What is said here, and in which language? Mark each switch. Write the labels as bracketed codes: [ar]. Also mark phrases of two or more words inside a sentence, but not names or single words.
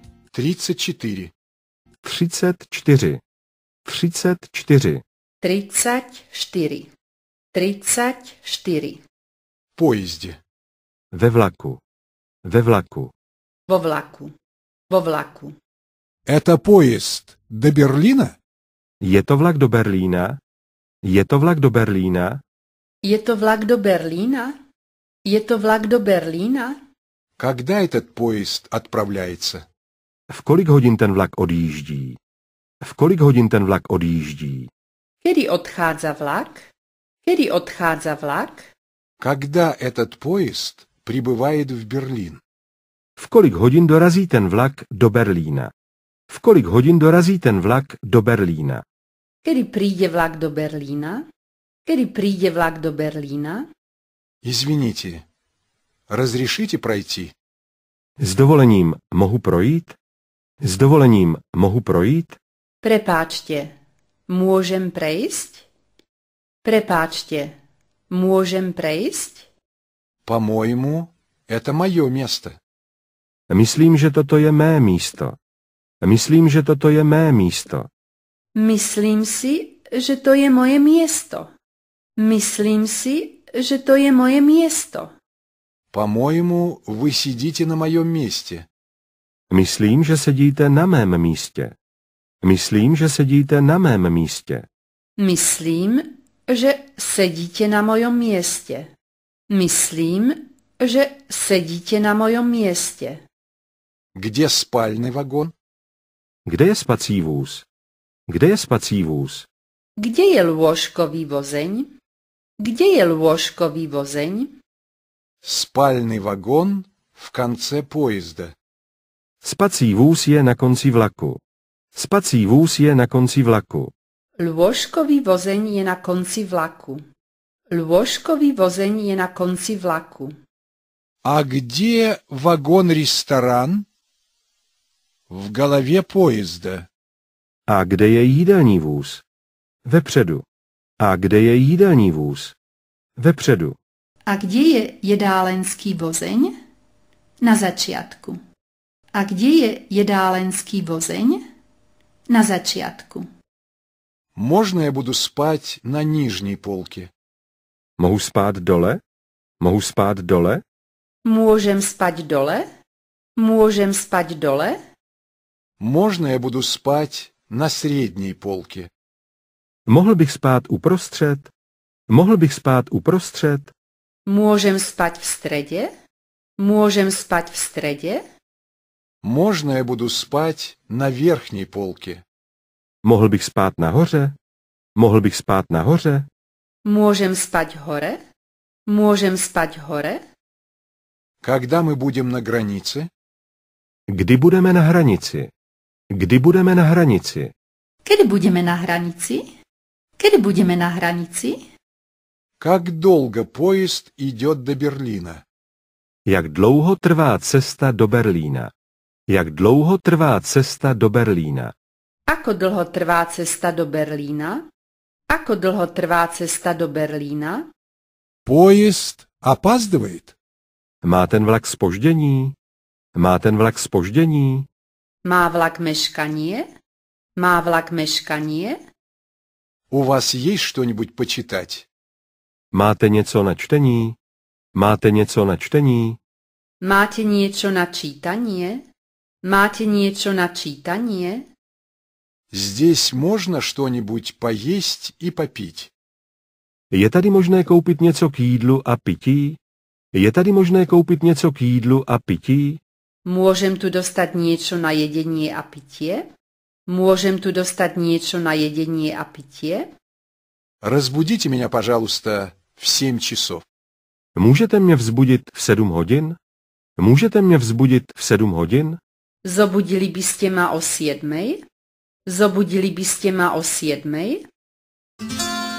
[ru] 34. 34. 34. 34. 34. В поезде. [cs] Ve vlaku. Ve vlaku. [sk] Vo vlaku. Vo vlaku. [ru] Это поезд до Берлина? [cs] Je to vlak do Berlína? Je to vlak do Berlína? Je to vlak do Berlína? Je to vlak do Berlína? [ru] Когда этот поезд отправляется? [cs] V kolik hodin ten vlak odjíždí? V kolik hodin ten vlak odjíždí? [sk] Kedy odchádza vlak? Kedy odchádza vlak? [ru] Когда этот поезд прибывает в Берлин? [cs] V kolik hodin dorazí ten vlak do Berlína? V kolik hodin dorazí ten vlak do Berlína? [sk] Kedy príde vlak do Berlína? Kedy príde vlak do Berlína? [ru] Извините, разрешите пройти? [cs] S dovolením mohu projít? S dovolením mohu projít? [sk] Prepáčte, môžem prejsť? Prepáčte, môžem prejsť? [ru] По-моему, это мое место. [cs] Myslím, že toto je mé místo. Myslím, že toto je mé místo. [sk] Myslím si, že to je moje miesto. Myslím si, že to je moje miesto. [ru] По-моему, вы сидите на моем месте. [cs] Myslím, že sedíte na mém místě. Myslím, že sedíte na mém místě. [sk] Myslím, že sedíte na mojom mieste. Myslím, že sedíte na mojom mieste. [ru] Где спальный вагон? [cs] Kde je spací vůz? Kde je spací vůz? [sk] Kde je lôžkový vozeň? Kde je lôžkový vozeň? [ru] Спальный вагон в конце поезда. [cs] Spací vůz je na konci vlaku. Spací vůz je na konci vlaku. [sk] Lôžkový vozeň je na konci vlaku. Lôžkový vozeň je na konci vlaku. [ru] А где вагон-ресторан? В голове поезда. [cs] A kde je jídelní vůz? Vepředu. A kde je jídelní vůz? Vepředu. [sk] A kde je jedálenský vozeň? Na začiatku. A kde je jedálenský vozeň? Na začiatku. [ru] Можно я буду спать на нижней полке? [cs] Mohu spát dole? Mohu spát dole? [sk] Môžem spať dole? Môžem spať dole? [ru] Можно я буду спать на средней полке? [cs] Mohl bych spát uprostřed? Mohl bych spát uprostřed? [sk] Môžem spať v strede? Môžem spať v strede? [ru] Можно я буду спать на верхней полке? [cs] Mohl bych spát nahoře? Mohl bych spát nahoře? [sk] Môžem spať hore? Môžem spať hore? [ru] Когда мы будем на границе? [cs] Kdy budeme na hranici? Kdy budeme na hranici? [sk] Kedy budeme na hranici? Kedy budeme na hranici? [ru] Как долго поезд идет до Берлина? [cs] Jak dlouho trvá cesta do Berlína? Jak dlouho trvá cesta do Berlína? [sk] Ako dlho trvá cesta do Berlína? Ako dlho trvá cesta do Berlína? [ru] Поезд опаздывает? [cs] Má ten vlak zpoždění? Má ten vlak zpoždění? [sk] Má vlak meškanie? Má vlak meškanie? [ru] У вас есть что-нибудь почитать? [cs] Máte něco na čtení? Máte něco na čtení? [sk] Máte niečo na čítanie? Máte niečo na čítanie? [ru] Здесь можно что-нибудь поесть и попить? [cs] Je tady možné koupit něco k jídlu a pití? Je tady možné koupit něco k jídlu a pití? [sk] Môžem tu dostať niečo na jedenie a pitie? Môžem tu dostať niečo na jedenie a pitie? [ru] Разбудите меня, пожалуйста, в 7 часов. [cs] Můžete mě vzbudit v 7 hodin? Můžete mě vzbudit v 7 hodin? [sk] Zobudili by ste ma o 7? Zobudili by ste ma o 7?